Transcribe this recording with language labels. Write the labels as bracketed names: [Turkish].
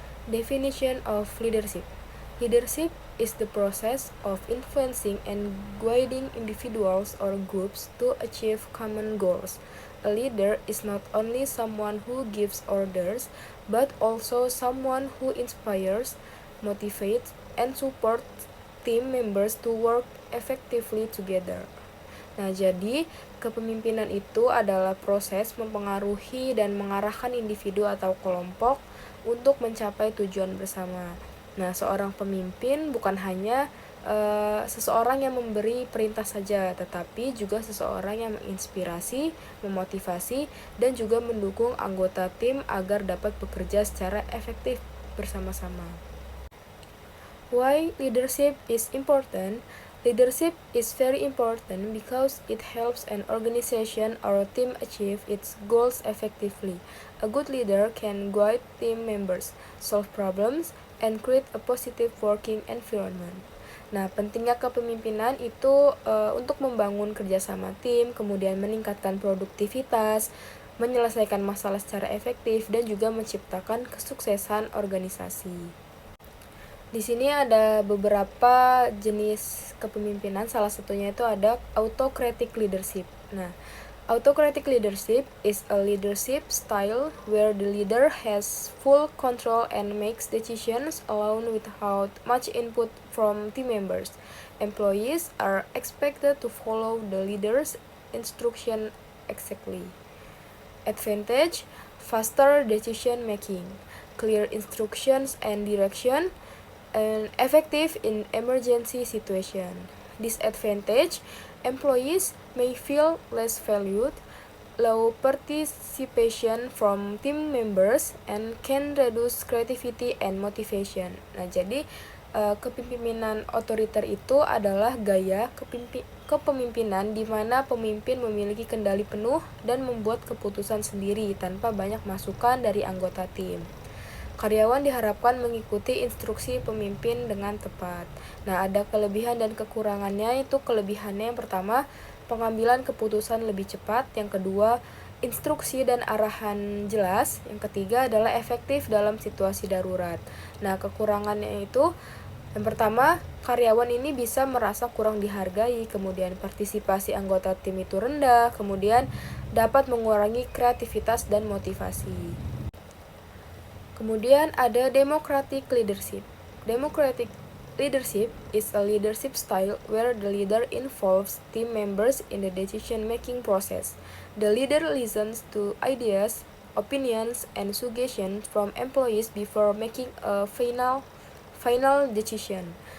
[English] Definition of leadership. Leadership is the process of influencing and guiding individuals or groups to achieve common goals. A leader is not only someone who gives orders, but also someone who inspires, motivates, and supports team members to work effectively together. [Indonesian] Nah, jadi kepemimpinan itu adalah proses mempengaruhi dan mengarahkan individu atau kelompok untuk mencapai tujuan bersama. Nah, seorang pemimpin bukan hanya seseorang yang memberi perintah saja, tetapi juga seseorang yang menginspirasi, memotivasi, dan juga mendukung anggota tim agar dapat bekerja secara efektif bersama-sama. [English] Why leadership is important? Leadership is very important because it helps an organization or team achieve its goals effectively. A good leader can guide team members, solve problems, and create a positive working environment. [Indonesian] Nah, pentingnya kepemimpinan itu untuk membangun kerjasama tim, kemudian meningkatkan produktivitas, menyelesaikan masalah secara efektif, dan juga menciptakan kesuksesan organisasi. Di sini ada beberapa jenis kepemimpinan, salah satunya itu ada autocratic leadership. [English] Nah, autocratic leadership is a leadership style where the leader has full control and makes decisions alone without much input from team members. Employees are expected to follow the leader's instruction exactly. Advantage: faster decision making, clear instructions and direction, and effective in emergency situation. Disadvantage: employees may feel less valued, low participation from team members, and can reduce creativity and motivation. [Indonesian] Nah, jadi kepemimpinan otoriter itu adalah gaya kepemimpinan di mana pemimpin memiliki kendali penuh dan membuat keputusan sendiri tanpa banyak masukan dari anggota tim. Karyawan diharapkan mengikuti instruksi pemimpin dengan tepat. Nah, ada kelebihan dan kekurangannya. Itu kelebihannya yang pertama, pengambilan keputusan lebih cepat. Yang kedua, instruksi dan arahan jelas. Yang ketiga adalah efektif dalam situasi darurat. Nah, kekurangannya itu yang pertama, karyawan ini bisa merasa kurang dihargai, kemudian partisipasi anggota tim itu rendah, kemudian dapat mengurangi kreativitas dan motivasi. Kemudian ada democratic leadership. [English] Democratic leadership is a leadership style where the leader involves team members in the decision-making process. The leader listens to ideas, opinions, and suggestions from employees before making a final decision.